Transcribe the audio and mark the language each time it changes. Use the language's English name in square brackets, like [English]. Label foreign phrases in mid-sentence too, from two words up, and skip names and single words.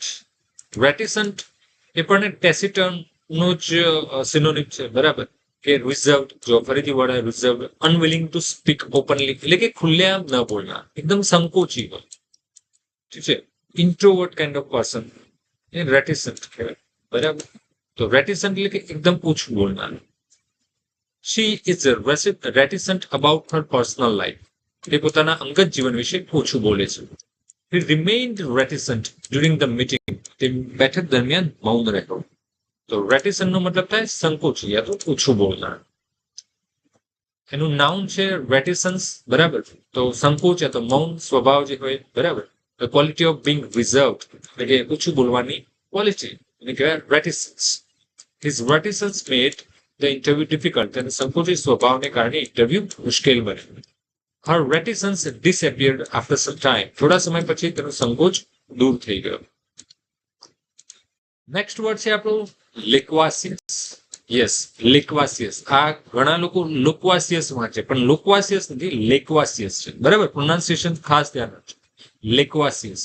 [Gujarati] રેટિસન્ટ એ પણ ટેસિટન નો જ સિનોનિમ છે, બરાબર, કે રિઝર્વડ. જો ફરીથી વર્ડ રિઝર્વડ. [English] unwilling to speak openly, [Gujarati] એટલે કે ખુલ્લેઆમ ન બોલનાર, એકદમ સંકોચી હોય, ઠીક છે. [English] introvert kind of person [Gujarati] એ રેટિસન્ટ કહેવાય, બરાબર. તો રેટિસન્ટ એટલે કે એકદમ ઓછું બોલનાર. [English] She is reticent about her personal life. [Gujarati] એ પોતાના અંગત જીવન વિશે ઓછું બોલે છે. [English] He remained reticent during the meeting. [Gujarati] તે બેઠક દરમિયાન મૌન રહ્યો. તો રેટિસન્ટ નો મતલબ થાય સંકોચી યા તો ઓછું બોલનાર. એનું નાઉન છે રેટિસન્સ, બરાબર. તો સંકોચ યા તો મૌન સ્વભાવ જે હોય, બરાબર. [English] The quality of being reserved, [Gujarati] એટલે કે ઓછું બોલવાની ક્વોલિટી એને કહેવાય રેટિસન્સ. [English] His reticence made the interview difficult. [Gujarati] અને સંકોચી સ્વભાવને કારણે ઇન્ટરવ્યુ મુશ્કેલ બન્યું. [English] Her reticence disappeared after some time. [Gujarati] થોડા સમય પછી તેનો સંકોચ દૂર થઈ ગયો. [English] next word [Gujarati] છે આપણું લિક્વાસિયસ. [English] yes, loquacious. [Gujarati] આ ઘણા લોકો લુક્વાસિયસ વાંચે, પણ લુક્વાસિયસ નથી, લેક્વાસિયસ છે, બરાબર. પ્રોનાઉન્સિએશન ખાસ ધ્યાન રાખજો. લેક્વાસિયસ.